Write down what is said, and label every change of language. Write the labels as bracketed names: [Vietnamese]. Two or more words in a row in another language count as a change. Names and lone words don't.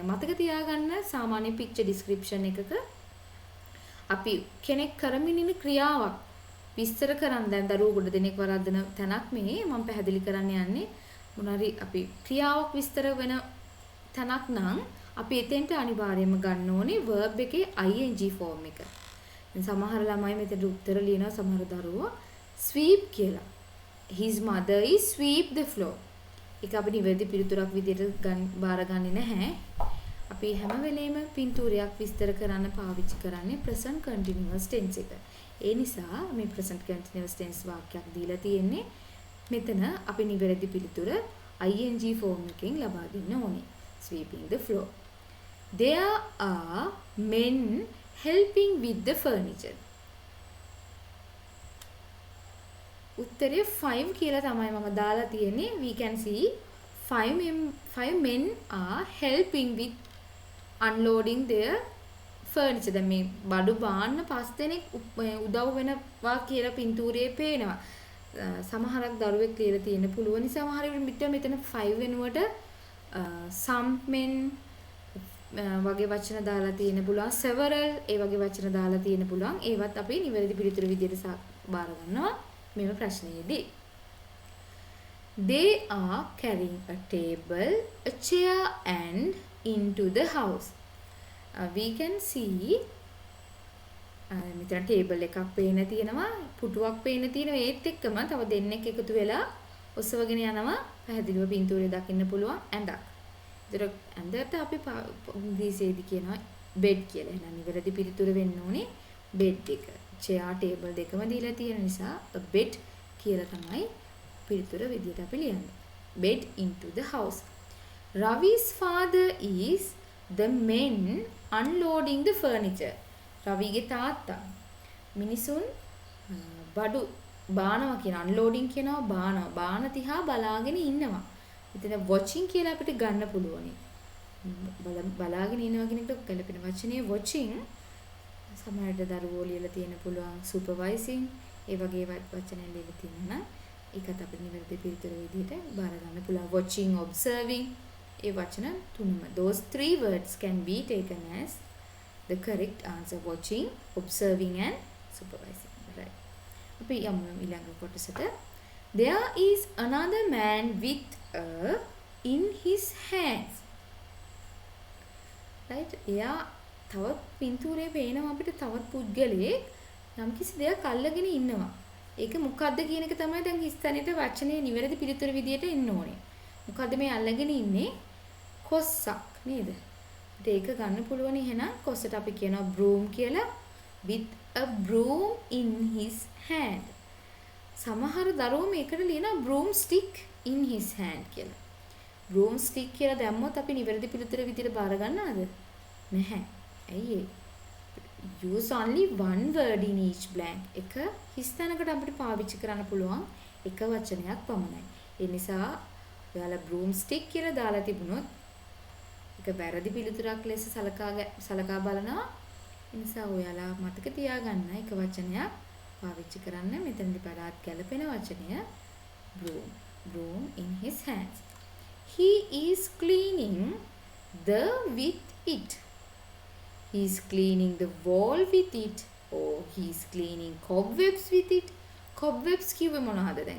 [Sinhala] මතක තියාගන්න සාමාන්‍ය picture description එකක අපි කෙනෙක් කරමින් ඉන්න ක්‍රියාවක් විස්තර කරන් දැන් දරුවෝ ගොඩ දෙනෙක් වරද්දන තැනක් මේ මම පැහැදිලි කරන්න යන්නේ මොනවාරි අපි ක්‍රියාවක් විස්තර වෙන තැනක් නම් අපි එතෙන්ට අනිවාර්යයෙන්ම ගන්න ඕනේ verb එකේ [English] ing form [Sinhala] එක. දැන් සමහර ළමයි මෙතන උත්තර ලියනවා සමහර දරුවෝ sweep කියලා. [English] His mother is sweep the floor. [Sinhala] ඒක අපි නිවැරදි පිළිතුරක් විදිහට බාරගන්නේ නැහැ. අපි හැම වෙලේම පින්තූරයක් විස්තර කරන්න පාවිච්චි කරන්නේ [English] present continuous tense [Sinhala] එක. ඒ නිසා මේ [English] present continuous tense [Sinhala] වාක්‍යයක් දීලා තියෙන්නේ මෙතන අපි නිවැරදි පිළිතුර [English] ing form [Sinhala] එකෙන් ලබා දෙන්න ඕනේ. [English] Sweeping the floor. There are men helping with the furniture. [Sinhala] උත්තරේ 5 කියලා තමයි මම දාලා තියෙන්නේ. [English] We can see 5 men are helping with unloading their furniture. [Sinhala] දැන් මේ බඩු බාන්න 5 දෙනෙක් උදව් වෙනවා කියලා පින්තූරයේ පේනවා. සමහරක් දරුවෙක් කියලා තියෙන පුළුවන්. සමහර විට මෙතන 5 වෙනුවට [English] some men [Sinhala] වගේ වචන දාලා තියෙන පුළුවන්. several ඒ වගේ වචන දාලා තියෙන පුළුවන්. ඒවත් අපි නිවැරදි පිළිතුර විදිහට බාර ගන්නවා මෙම ප්‍රශ්නයේදී. [English] They are carrying a table, a chair and into the house. We can see [Sinhala] මෙතන ටේබල් එකක් පේන තියෙනවා, පුටුවක් පේන තියෙනවා. ඒත් එක්කම තව දෙන්නෙක් එකතු වෙලා ඔසවගෙන යනවා. පැහැදිලිව පින්තූරය දකින්න පුළුවන් ඇඳක්. ඒතර ඇඳට අපි ඉංග්‍රීසියේදී කියනවා බෙඩ් කියලා. එහෙනම් නිවැරදි පිළිතුර වෙන්න ඕනේ බෙඩ් එක. [English] chair table [Sinhala] දෙකම දීලා තියෙන නිසා [English] a bed [Sinhala] කියලා තමයි පිළිතුර විදියට අපි ලියන්නේ. [English] Bed into the house. Ravi's father is the men unloading the furniture. [Sinhala] රවිගේ තාත්තා මිනිසුන් බඩු බානවා කියන unloading කියනවා බානවා. බාන තිහා බලාගෙන ඉන්නවා. ඉතින් watching කියලා අපිට ගන්න පුළුවනි. බලාගෙන ඉන්නවා කියන එකට ගැලපෙන වචනේ watching සමහරට දරුවෝ ලියලා තියෙන පුළුවන් supervising ඒ වගේ වචන ලියලා තියෙනවා නම් ඒකත් අපිට නිවැරදි පිළිතුර විදිහට බාර ගන්න පුළුවන් [English] watching observing [Sinhala] ඒ වචන තුනම [English] those three words can be taken as the correct answer watching observing and supervising right [Sinhala] අපි යමු ඊළඟ කොටසට [English] there is another man with a in his hands right [Sinhala] එයා තවත් පින්තූරේ පේනවා අපිට තවත් පුද්ගලයෙක් යම්කිසි දෙයක් අල්ලගෙන ඉන්නවා. ඒක මොකද්ද කියන එක තමයි දැන් හිස්තැනට වචනේ නිවැරදි පිළිතුර විදියට එන්න ඕනේ. මොකද්ද මේ අල්ලගෙන ඉන්නේ? කොස්සක් නේද? ඒක ගන්න පුළුවන් එහෙනම් කොස්සට අපි කියනවා broom කියලා [English] with a broom in his hand. [Sinhala] සමහර දරුවෝ මේකට ලියනවා [English] broom stick in his hand [Sinhala] කියලා. [English] broom stick [Sinhala] කියලා දැම්මොත් අපි නිවැරදි පිළිතුර විදියට බාර ගන්නවද? නැහැ. ඇයි [English] use only one word in each blank [Sinhala] එක හිස්තැනකට අපිට පාවිච්චි කරන්න පුළුවන් එක වචනයක් පමණයි. ඒ නිසා ඔයාලා [English] broom stick [Sinhala] කියලා දාලා තිබුණොත් ඒක වැරදි පිළිතුරක් ලෙස සලකා බලනවා. ඒ නිසා ඔයාලා මතක තියාගන්න එක වචනයක් පාවිච්චි කරන්න මෙතනදි පරාත් ගැලපෙන වචනය [English] broom in his hands. He is cleaning the with it. He is cleaning the wall with it or he is cleaning cobwebs with it. cobwebs කිව්වේ මොනවද දැන්?